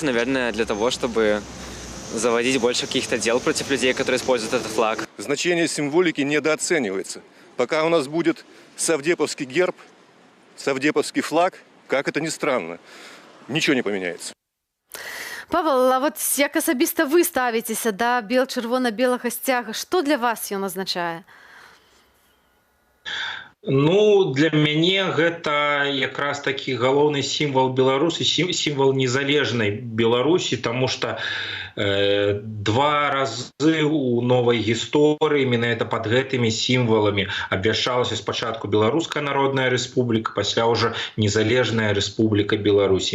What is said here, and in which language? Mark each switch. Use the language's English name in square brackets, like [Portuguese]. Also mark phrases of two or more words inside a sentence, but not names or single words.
[Russian] Наверное, для того, чтобы заводить больше каких-то дел против людей, которые используют этот флаг. Значение символики недооценивается. Пока у нас будет совдеповский герб, совдеповский флаг, как это ни странно, ничего не поменяется. [Belarusian] Павел, а вот як асабіста вы ставіцеся да бел-чырвона-белага сцяга, што для вас ён азначае? Ну, для мяне гэта якраз такі галоўны сімвал Беларусі, сімвал незалежнай Беларусі, таму што два разы у новай гісторыі менавіта пад гэтымі сімваламі абвяшчалася спачатку Беларуская Народная Рэспубліка, пасля ўжо незалежная Рэспубліка Беларусі.